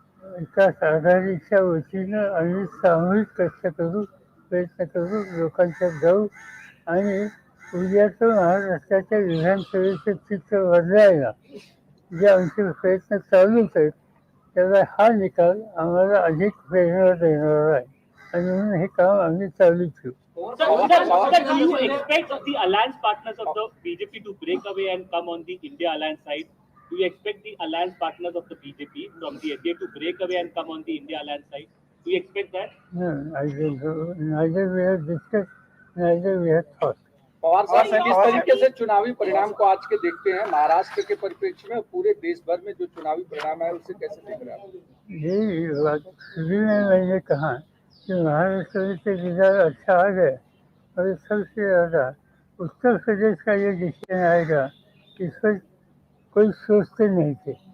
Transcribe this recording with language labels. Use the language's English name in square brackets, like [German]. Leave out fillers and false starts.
[Marathi] विकास आघाडीच्या वतीनं आम्ही सामूहिक कष्ट करू, प्रयत्न करू, लोकांच्यात जाऊ आणि उद्याचं महाराष्ट्राच्या विधानसभेचं चित्र बदलायला जे आमचे प्रयत्न चालूच आहेत त्याला हा निकाल आम्हाला अधिक प्रेरणा देणारा आहे आणि म्हणून हे काम आम्ही चालू ठेवू. [English] Sir, do you expect the alliance partners of the BJP to break away and come on the India alliance side? Do you expect the alliance partners of the BJP from the NDA to break away and come on the India alliance side? Do you expect that? No, neither we have discussed, neither we have thought. [Hindi] Pawar साहब किस तरीके से चुनावी परिणाम को आज के देखते हैं? महाराष्ट्र के परिप्रेक्ष्य में पूरे देश भर में जो चुनावी परिणाम है उसे कैसे देख रहे हैं? यही बात शुरू में मैंने कहा कि महाराष्ट्र से रिजल्ट अच्छा आ गया और सबसे ज़्यादा उत्तर प्रदेश का ये डिसीजन आएगा इस पर कोई सोचते नहीं थे.